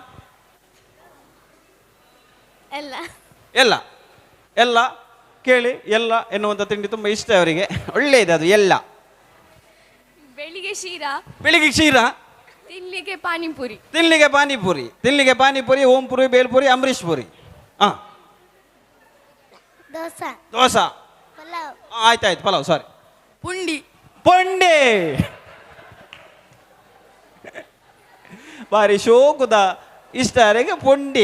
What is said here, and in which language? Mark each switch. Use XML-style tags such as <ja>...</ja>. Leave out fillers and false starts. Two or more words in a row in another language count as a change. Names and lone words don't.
<kn>ಎಲ್ಲ. ಎಲ್ಲ. ಎಲ್ಲ ಕೇಳಿ, ಎಲ್ಲ ಎನ್ನುವಂಥ ತಿಂಡಿ ತುಂಬ ಇಷ್ಟ ಅವರಿಗೆ. ಒಳ್ಳೆಯದು ಅದು ಎಲ್ಲ. ಬೆಳಿಗ್ಗೆ ಶೀರಾ. ಬೆಳಿಗ್ಗೆ ಶೀರಾ. ತಿನ್ನಲಿಕ್ಕೆ ಪಾನಿಪುರಿ. ತಿನ್ನಲಿಕ್ಕೆ ಪಾನಿಪುರಿ. ತಿನ್ನಲಿಕ್ಕೆ ಪಾನಿಪುರಿ, ಓಂಪುರಿ, ಬೇಲ್ಪುರಿ, ಅಂಬರೀಷ್ ಪುರಿ. ಹಾಂ, ದೋಸೆ. ದೋಸೆ. ಪಲಾವ್. ಆಯ್ತಾಯ್ತು, ಪಲಾವ್, ಸಾರಿ. ಪುಂಡಿ. ಪುಂಡಿ.</kn> <tcy>ಬಾರಿ ಶೋಕುದ</tcy> <kn>ಇಷ್ಟ ಅವರಿಗೆ ಪುಂಡಿ.</kn>